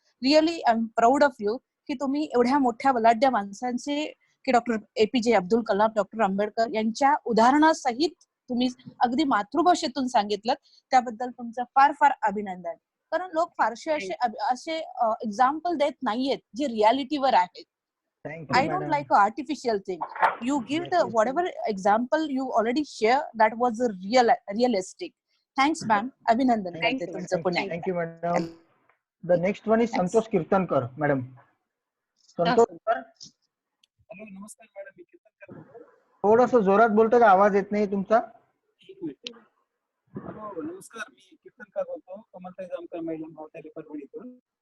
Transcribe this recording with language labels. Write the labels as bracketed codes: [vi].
[en] really I am proud of you [mr] की तुम्ही एवढ्या मोठ्या बलाढ्य माणसांचे की doctor APJ Abdul Kalam, doctor Ambedkar यांच्या उदाहरणासहित तुम्ही अगदी मातृभाषेतून सांगितलं. त्याबद्दल तुमचं फार फार अभिनंदन. कारण लोक फारसे असे एक्झाम्पल देत नाहीयेत जे रियालिटीवर आहेत. [en] I don't like artificial thing. You give the whatever example you already share that was a realistic. Thanks ma'am. [mr] Abhinandan करते तुमचं पुन्हा. [en] Thank you madam. The next one is Santosh Kirtankar. [mr] Madam Santosh sir. Hello, नमस्कार मॅडम, मी कीर्तनकर बोलतो. थोडस जोरात बोलतो का? आवाज येत नाही तुमचा. हॅलो, नमस्कार, मी कीर्तनकर बोलतो, कमलताई जामकर महिला महाविद्यालय परभणीतून.